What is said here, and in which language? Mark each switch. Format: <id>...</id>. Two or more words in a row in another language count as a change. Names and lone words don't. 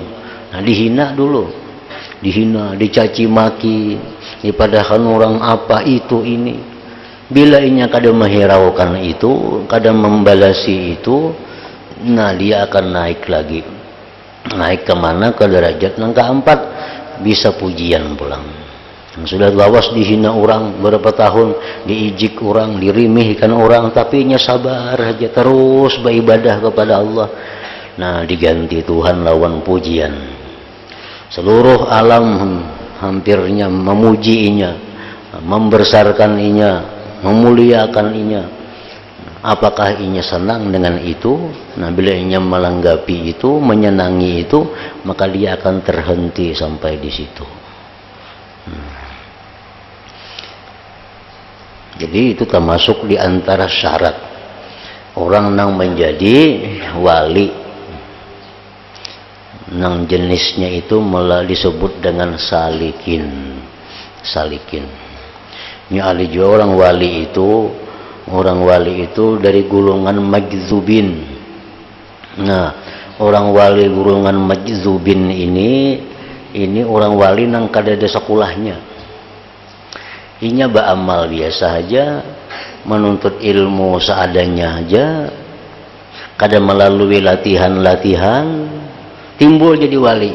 <id>Nah, dihina dulu, dicaci maki, dipadahkan orang apa itu ini. Bila inya kadang menghiraukan itu, kadang membalasi itu, nah dia akan naik lagi. Naik kemana? Ke derajat yang keempat, bisa pujian pulang. Sudah lawas dihina orang berapa tahun, diijik orang, dirimihkan orang, tapi nya sabar aja terus beribadah kepada Allah. Nah, diganti Tuhan lawan pujian. Seluruh alam hampirnya memuji inya, membesarkan inya, memuliakan inya. Apakah inya senang dengan itu? Nah, bila inya melanggapi itu, menyenangi itu, maka dia akan terhenti sampai di situ. Jadi itu termasuk di antara syarat orang yang menjadi wali. Nang jenisnya itu malah disebut dengan salikin. Ini ahli juga orang wali itu dari golongan majzubin. Nah, orang wali golongan majzubin ini orang wali nang kada ada sekolahnya. Inya beramal biasa aja, menuntut ilmu seadanya aja, kadang melalui latihan timbul jadi wali.</id>